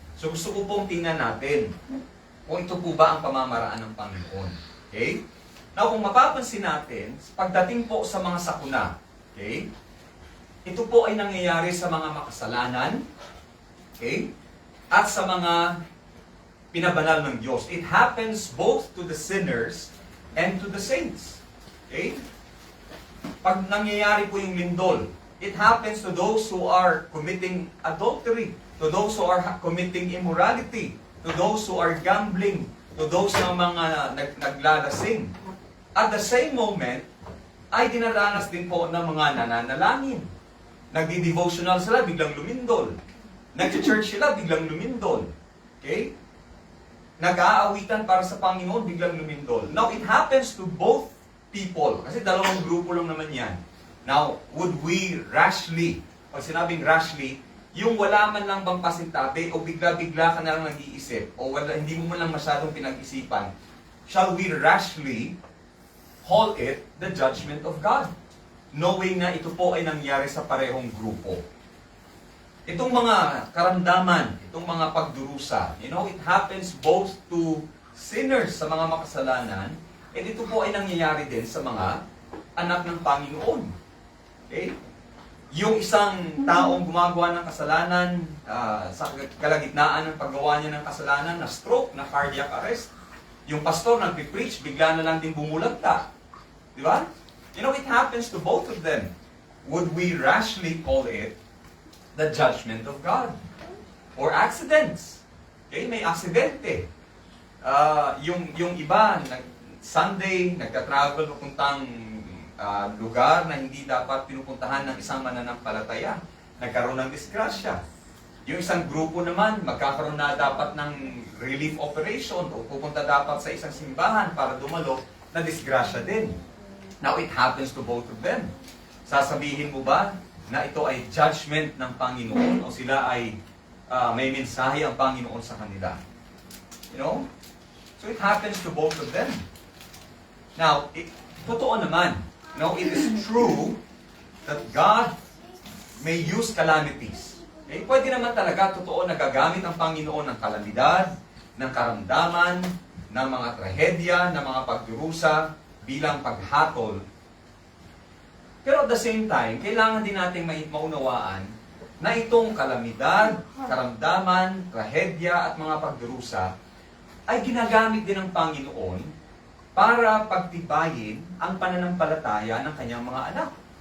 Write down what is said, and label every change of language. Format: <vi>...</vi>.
<tl>So gusto ko pong tingnan natin kung ito po ba ang pamamaraan ng Panginoon. Okay? Now, kung mapapansin natin, pagdating po sa mga sakuna, okay, ito po ay nangyayari sa mga makasalanan, okay, at sa mga pinabanal ng Diyos.</tl> <en>It happens both to the sinners and to the saints. Okay?</en> <tl>Pag nangyayari po yung lindol,</tl> <en>it happens to those who are committing adultery, to those who are committing immorality, to those who are gambling, to those</en> <tl>na mga naglalasing.</tl> <en>At the same moment,</en> <tl>ay dinaranas din po ng mga nananalangin. Nagdi-devotional sila, biglang lumindol. Nag-church sila, biglang lumindol. Okay? Nag-aawitan para sa Panginoon, biglang lumindol.</tl> <en>Now, it happens to both people.</en> <tl>Kasi dalawang grupo lang naman yan.</tl> <en>Now, would we rashly,</en> <tl>pag sinabing rashly, yung wala man lang bang pasintabi o bigla-bigla ka na lang nag-iisip o wala, hindi mo man lang masyadong pinag-isipan,</tl> <en>shall we rashly call it the judgment of God?</en> <tl>Knowing na ito po ay nangyari sa parehong grupo. Itong mga karamdaman, itong mga pagdurusa,</tl> <en>it happens both to sinners</en> <tl>sa mga makasalanan, and ito po ay nangyayari din sa mga anak ng Panginoon. Okay? Yung isang taong gumagawa ng kasalanan, sa kalagitnaan ng paggawa niya ng kasalanan, na stroke, na cardiac arrest. Yung pastor nagpipreach, bigla na lang din bumulagta. Di ba?</tl> <en>It happens to both of them. Would we rashly call it the judgment of God? Or accidents?</en> <tl>Okay, may aksidente. Yung iba, Sunday, nagka-travel papuntang lugar na hindi dapat pinupuntahan ng isang mananampalataya. Nagkaroon ng disgrasya. Yung isang grupo naman, magkakaroon na dapat ng relief operation o pupunta dapat sa isang simbahan para dumalo, na disgrasya din.</tl> <en>Now, it happens to both of them.</en> <tl>Sasabihin mo ba na ito ay judgment ng Panginoon o sila ay may mensahe ang Panginoon sa kanila?</tl> <en>So it happens to both of them. Now,</en> <tl>totoo naman,</tl> <en>it is true that God may use calamities.</en> <tl>Pwede naman talaga, totoo, nagagamit ang Panginoon ng kalamidad, ng karamdaman, ng mga trahedya, ng mga pagdurusa, bilang paghatol. Pero</tl> <en>at the same time,</en> <tl>kailangan din natin maunawaan na itong kalamidad, karamdaman, trahedya, at mga pagdurusa ay ginagamit din ng Panginoon para pagtibayin ang pananampalataya ng kanyang mga anak.</tl>